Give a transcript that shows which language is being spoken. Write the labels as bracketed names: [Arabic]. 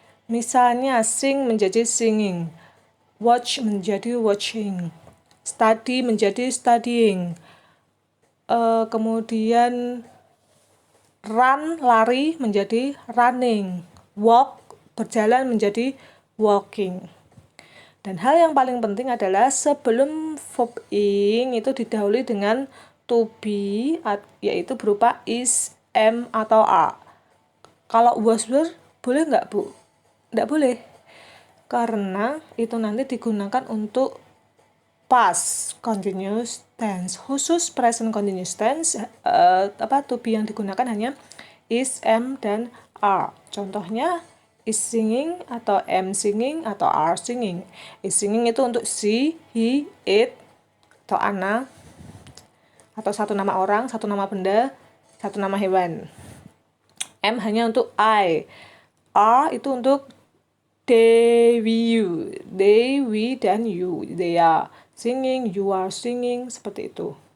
[Indonesian] Misalnya sing menjadi singing, watch menjadi watching, study menjadi studying, kemudian run lari menjadi running, walk berjalan menjadi walking. Dan hal yang paling penting adalah sebelum verb ing itu didahului dengan to be, yaitu berupa is, am, atau are. Kalau was were boleh nggak, Bu? Nggak boleh, karena itu nanti digunakan untuk past continuous tense. Khusus present continuous tense, to be yang digunakan hanya is, am, dan are. Contohnya is singing atau am singing atau are singing. Is singing itu untuk she, he, it, atau Anna, atau satu nama orang, satu nama benda, satu nama hewan. Am hanya untuk I. Are itu untuk they, we, dan you. [English] They are singing, you are singing, [Indonesian] seperti itu.